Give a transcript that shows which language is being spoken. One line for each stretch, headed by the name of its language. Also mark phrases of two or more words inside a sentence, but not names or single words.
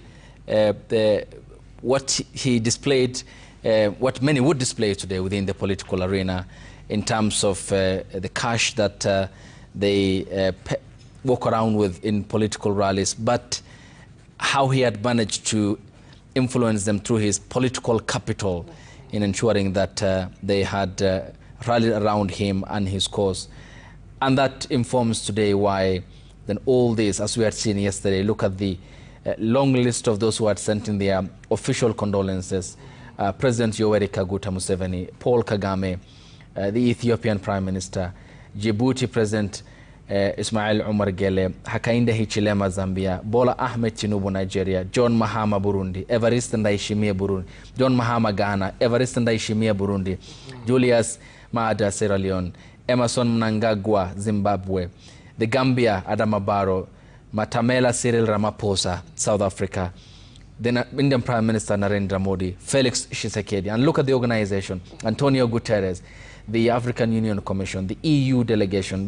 English: what he displayed, what many would display today within the political arena in terms of the cash that they walk around with in political rallies, but how he had managed to influence them through his political capital in ensuring that they had rallied around him and his cause. And that informs today why then all this, as we had seen yesterday, look at the long list of those who had sent in their official condolences. President Yoweri Kaguta Museveni, Paul Kagame, the Ethiopian Prime Minister, Djibouti President Ismail Omar Gele, Hakainde Hichilema Zambia, Bola Ahmed Tinubu Nigeria, John Mahama Burundi, Evariste Ndayishimiye Burundi, John Mahama Ghana, Evariste Ndayishimiye Burundi, Julius Maada Sierra Leone, Emerson Mnangagwa Zimbabwe, the Gambia Adama Barrow, Matamela Cyril Ramaphosa South Africa, the Indian Prime Minister Narendra Modi, Felix Tshisekedi, and look at the organization, Antonio Guterres, the African Union Commission, the EU delegation.